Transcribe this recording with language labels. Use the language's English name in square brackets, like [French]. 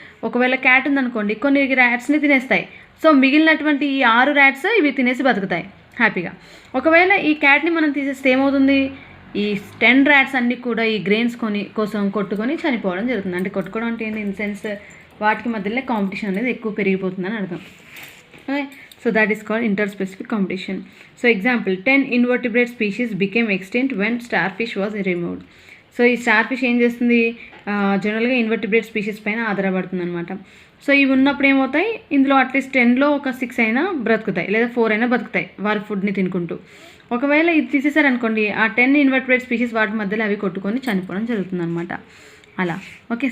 [Telugu] ఒకవేళ క్యాట్ ఉందనుకోండి, కొన్ని ర్యాట్స్ని తినేస్తాయి. సో మిగిలినటువంటి ఈ 6 ర్యాట్స్ ఇవి తినేసి బతుకుతాయి హ్యాపీగా. ఒకవేళ ఈ క్యాట్ని మనం తీసేస్తే ఏమవుతుంది? ఈ 10 ర్యాట్స్ అన్నీ కూడా ఈ గ్రెయిన్స్ కోసం కొట్టుకొని చనిపోవడం జరుగుతుంది. అంటే కొట్టుకోవడం అంటే ఏంటి? [English] in sense [Telugu] వాటికి మధ్యలో కాంపిటీషన్ అనేది ఎక్కువ పెరిగిపోతుందని అర్థం. [English] Okay, so that is called inter specific competition. So example 10 invertebrate species became extinct when starfish was removed. [Telugu] So ఈ స్టార్ ఫిష్ ఏం చేస్తుంది, జనరల్గా ఇన్వర్టిబ్రేట్ స్పీషీస్ పైన ఆధారపడుతుంది అనమాట. సో ఇవి ఉన్నప్పుడు ఏమవుతాయి, ఇందులో అట్లీస్ట్ 10లో ఒక 6 అయినా బ్రతుకుతాయి, లేదా 4 అయినా బ్రతుకుతాయి వారి ఫుడ్ని తినుకుంటూ. ఒకవేళ ఇది తీసేసారనుకోండి, ఆ 10 ఇన్వర్టిబ్రేట్ స్పీషీస్ వాటి మధ్యలో అవి కొట్టుకొని చనిపోవడం జరుగుతుంది అనమాట. అలా ఓకే.